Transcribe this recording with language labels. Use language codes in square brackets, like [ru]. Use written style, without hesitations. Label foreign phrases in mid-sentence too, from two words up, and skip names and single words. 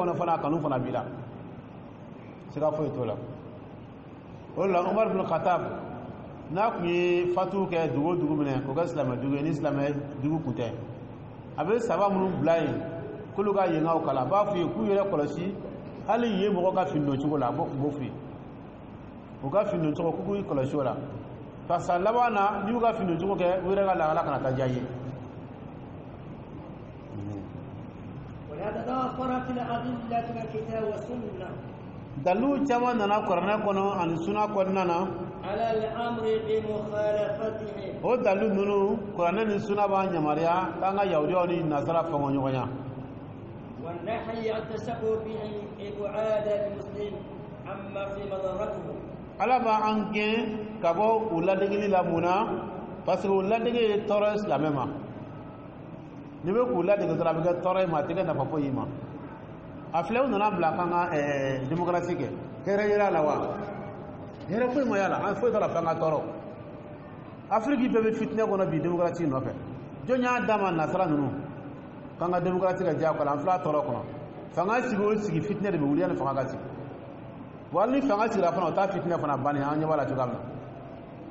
[bm] kɔnɔ fana a kanu fana b'i la siga foyi t'o la o de la Umar bin Khattab n'a tun ye fatu kɛ dugu o dugu minɛ k'o kɛ silamɛ dugu ye ni silamɛ dugu kun tɛ a bɛ saba minnu bila yen k'olu ka yenkaw kalan a b'a f'u ye k'u yɛrɛ kɔlɔsi hali ye mɔgɔ ka findon cogo la a b'o f'u ye u ka findon cogo k'u kɔlɔsi o la [fr] parce que [bm] laban na n'i y'u ka findon cogo kɛ u yɛrɛ ka lahala kana taa diya ye [ar] ولهذا توفرت الأدلة من الكتاب والسنة [bm] dalilu caman nana kuranɛ kɔnɔ ani suna kɔnɔna na [ar] على الأمر بمخالفتهم [bm] o dalilu ninnu kuranɛ ni suna b'a yamaruya k'an ka yahudiyaw ni nasara fɔngɔ ɲɔgɔnya [ar] والنهي عن التشبه بهم إبعاد المسلم عما في مضرته [bm] ala b'a an gɛn ka bɔ u ladegeli la mun na [fr] parce que [bm] u ladege ye tɔɔrɔ ye silamɛ ma n'i bɛ k'u ladege dɔrɔn a bɛ kɛ tɔɔrɔ ye ma a tɛ kɛ nafa foyi ye ma a filɛ u nana bila k'an ka démocratie kɛ hɛrɛ yera la wa hɛrɛ foyi ma y'a la an foyi t'a la f'an ka tɔɔrɔ Afiriki bɛɛ bɛ fitinɛ kɔnɔ bi démocratie nɔfɛ jɔn y'a d'a ma nasara ninnu k'an ka démocratie ka diya kɔnɔ an filɛ a tɔɔrɔ kɔnɔ fanga sigi o sigi fitinɛ de bɛ wuli yanni fanga ka sigi wa hali ni fanga sigira fana o t'a fitinɛ fana bannen an ɲɛ b'a la cogoya min na